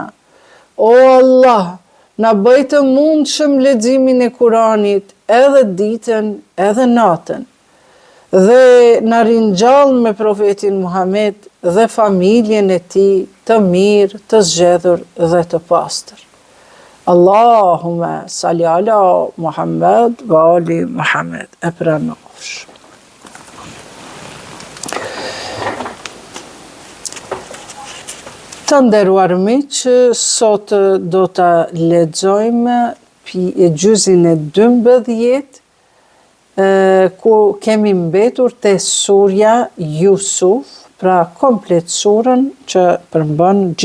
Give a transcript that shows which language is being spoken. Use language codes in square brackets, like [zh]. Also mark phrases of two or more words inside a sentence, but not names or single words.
[sq] O Allah, na bëj të mundshëm leximin e Kuranit edhe ditën edhe natën. Dhe na ringjall me profetin Muhammed dhe familjen e tij të mirë, të zgjedhur dhe të pastër. [ar] اللهم صل على محمد وآل محمد. [sq] E pranofsh. Të nderuar miq, sot do ta lexojmë gjuzin e 12, ku kemi mbetur te surja Yusuf, pra komplet surën që përmban